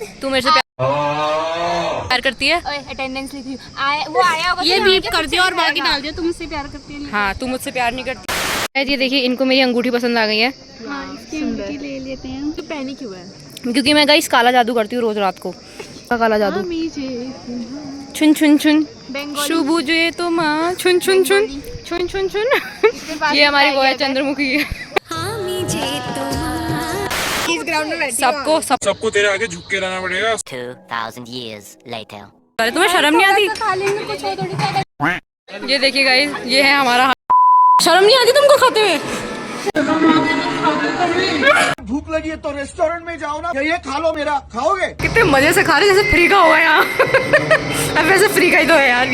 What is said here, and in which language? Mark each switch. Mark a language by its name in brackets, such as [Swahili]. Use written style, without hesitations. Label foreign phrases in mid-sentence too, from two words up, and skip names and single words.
[Hindi] तू मेरे से प्यार करती है? अटेंडेंस लिखी वो आया होगा। ये बीप कर दियो और बाकी डाल दियो। तुम मुझसे प्यार करती है? हाँ, तू मुझसे प्यार नहीं करती। ये देखिए इनको मेरी अंगूठी पसंद आ गई है। इसकी अंगूठी ले लेते हैं। तू पहनी क्यों है? क्योंकि मैं गाइस काला जादू करती हूँ रोज रात को। काला जादू। छुन छुन छुन शुभु जे तो माँ छुन छुन छुन छुन छुन छुन। ये हमारी वो है चंद्रमुखी। इस ग्राउंड में बैठी सबको तेरे आगे झुक के रहना पड़ेगा। [English] 2,000 years later. [Hindi] अरे तुम्हें शर्म नहीं आती? ये देखिए गाइस, ये है हमारा। शर्म नहीं आती तुमको खाते हुए? भूख लगी है तो रेस्टोरेंट में जाओ ना, ये खा लो मेरा। खाओगे? कितने मजे से खा रहे जैसे फ्री का हुआ यहाँ। अब वैसे फ्री का ही तो है यार।